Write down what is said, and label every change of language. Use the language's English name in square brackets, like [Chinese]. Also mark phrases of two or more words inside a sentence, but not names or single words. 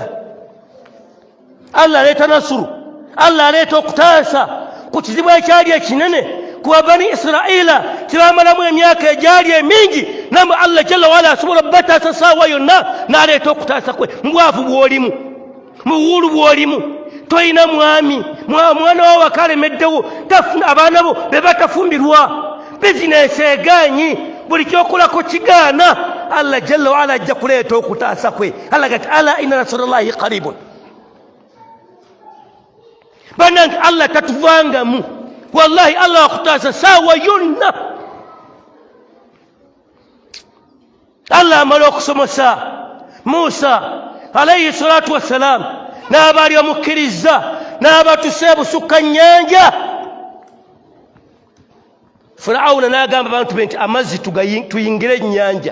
[Ganda] Allah aleeta nasuru, Allah aleeta okutaasa ku kizibu ekyali ekinene ku Bani Israila kibamalamu emyaka egyali emingi, namwe Allah [Arabic] جل وعلا [Ganda] asobola bataasa saawa yonna n'aleeta okutaasa kwe. Mbwavu bw'olimu muwulu bwolimu toyina mwami mwana wawe akalemeddewo abaana bo bebatafumbirwa bizinesi eganyi buli kyokolako kigaana Allah [Arabic] جل وعلا [Ganda] ajja kuleeta okutaasa kwe. Allah gati [Arabic] ألا إن نصر الله قريب. [Ganda] Banange Allah tatuvangamu wallahi Allah akutaasa saawa yonna. Allah amala okusomesa Musa [Arabic] عليه الصلاة والسلام [Ganda] n'abaali bamukkiriza n'abatuse busukka nnyanja. Firawuna n'agamba abantu be nti amazzi tuyingire ennyanja.